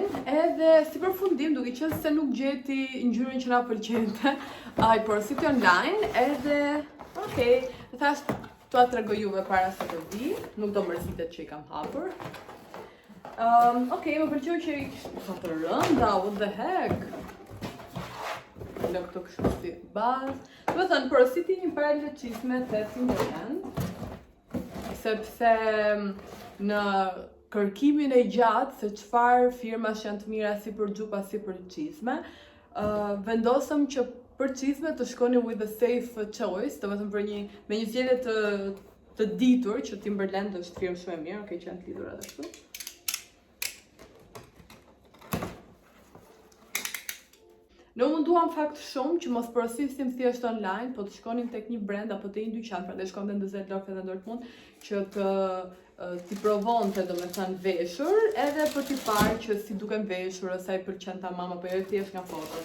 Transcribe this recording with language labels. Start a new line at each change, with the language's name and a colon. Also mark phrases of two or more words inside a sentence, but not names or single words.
Albanian: Edhe si përfundim, duke qenë se nuk gjeti ngjyrën që na pëlqente, ai porositi online, edhe okay, thash t'ua tregoj juve para se të vi, nuk do mërzitet që i kam hapur. Okej, më pëlqeu që sa të rënda,
English: what the heck.
Albanian: Në këto kështu si bazë. Do të thënë, porositi një parë lehtësisme 800, sepse në kërkimin e gjatë se çfarë firmash janë të mira si për xhupa si për çizme, vendosëm që për çizme të shkoni
English: with a safe choice,
Albanian: do të thënë për me një zgjedhje të ditur, që Timberland është firmë shumë e mirë, okay, që janë të lidhur edhe kështu. Ne munduam fakt shumë që mos porosisim thjesht online, po të shkonim tek një brand apo te një dyqan, prandaj shkonte në 𝙗𝙪𝙨𝙨 edhe Dortmund që t'i provonte domethënë veshur, edhe për t'i parë që si duken veshur, ose ai pëlqen tamam apo jo thjesht nga fotot.